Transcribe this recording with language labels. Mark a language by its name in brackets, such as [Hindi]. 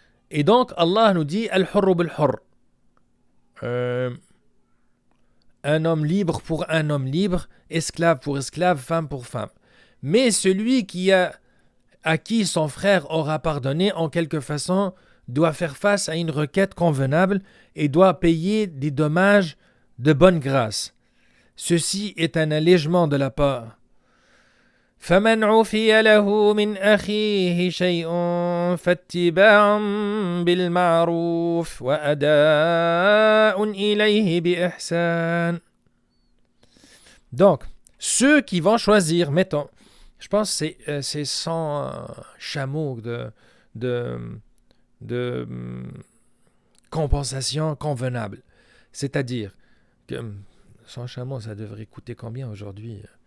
[French] Et donc, Allah nous dit « [Arabic] Al-hurru bil-hurr [French] » un homme libre pour un homme libre, esclave pour esclave, femme pour femme. Mais celui à qui son frère aura pardonné en quelque façon doit faire face à une requête convenable et doit payer des dommages de bonne grâce. Ceci est un allègement de la part. [Arabic] فمن عفي له من أخيه شيء فاتباع بالمعروف وأداء إليه بإحسان. [French] Donc, ceux qui vont choisir, mettons, je pense que c'est 100 chameaux de compensation convenable. C'est-à-dire que 100 chameaux, ça devrait coûter combien aujourd'hui?